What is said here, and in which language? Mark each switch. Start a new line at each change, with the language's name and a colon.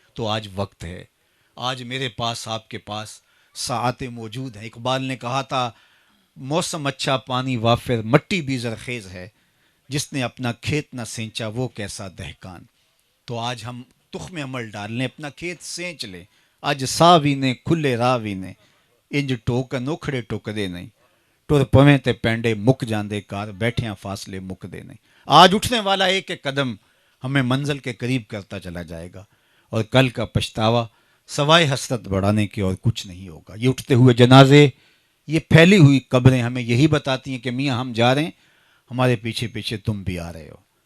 Urdu: تو آج وقت ہے، آج میرے پاس آپ کے پاس ساعتیں موجود ہیں. اقبال نے کہا تھا موسم اچھا پانی وافر مٹی بھی زرخیز ہے، جس نے اپنا کھیت نہ سینچا وہ کیسا دہقان. تو آج ہم تخم عمل ڈال لیں، اپنا کھیت سینچ لیں.
Punjabi: اج سا بھی نے کھلے راہ بھی نے انج ٹوکن اوکھڑے ٹکدے نہیں، ٹر پویں تے پینڈے مک جاندے کار بیٹھیاں فاصلے مکدے نہیں.
Urdu: آج اٹھنے والا ایک ایک قدم ہمیں منزل کے قریب کرتا چلا جائے گا، اور کل کا پچھتاوا سوائے حسرت بڑھانے کے اور کچھ نہیں ہوگا. یہ اٹھتے ہوئے جنازے، یہ پھیلی ہوئی قبریں ہمیں یہی بتاتی ہیں کہ میاں ہم جا رہے ہیں، ہمارے پیچھے پیچھے تم بھی آ رہے ہو.